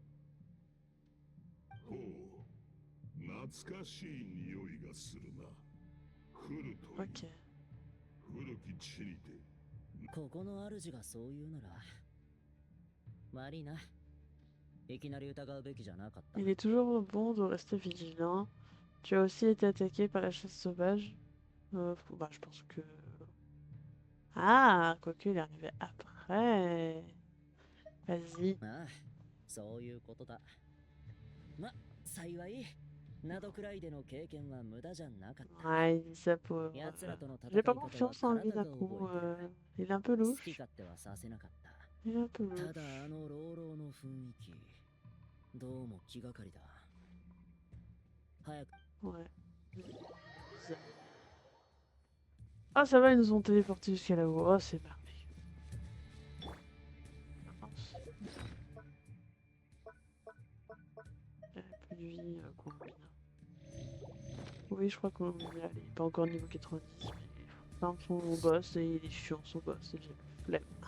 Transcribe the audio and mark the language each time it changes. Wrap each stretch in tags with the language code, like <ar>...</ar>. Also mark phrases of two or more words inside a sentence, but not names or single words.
<ja>ほう、懐かしい匂いがするな。フルという</ja> <fr>Ok.</fr> <ja>古き地にて。ここの主がそう言うなら悪いな。いきなり疑うべきじゃなかった。</ja> <fr>Il est toujours bon de rester vigilant. Tu as aussi été attaqué par la chasse sauvage. Bah, je pense que... Ah, quoique il est arrivé après. Vas-y.</fr> <ja>ああ、そういうことだ。ま、幸い、などくらいでの経験は無駄じゃなかった。</ja> <fr>Ouais, il dit ça pour...</fr> <ja>奴らとの戦い</ja> <fr>J'ai pas</fr> <ja>方は</ja> <fr>confiance en lui</fr> <ja>体が</ja> <fr>d'un coup.</fr> <ja>覚えてる。</ja> <fr>Il est un peu</fr> <ja>好</ja> <fr>louche.</fr> <ja>き勝手はさせなかった。</ja> <fr>Il est un peu</fr> <ja>た</ja> <fr>louche.</fr> <ja>だあの朗々の雰囲気、どうも気がかりだ。早く。</ja> <fr>Ouais. Ah, ça va, ils nous ont téléportés jusqu'à là-haut. Oh, c'est merveilleux. Mince. Plus de vie, Colombina. Oui, je crois que Colombina, elle est pas encore niveau 90, mais enfin, son boss, et il est chiant, son boss, et j'ai flemme.</fr>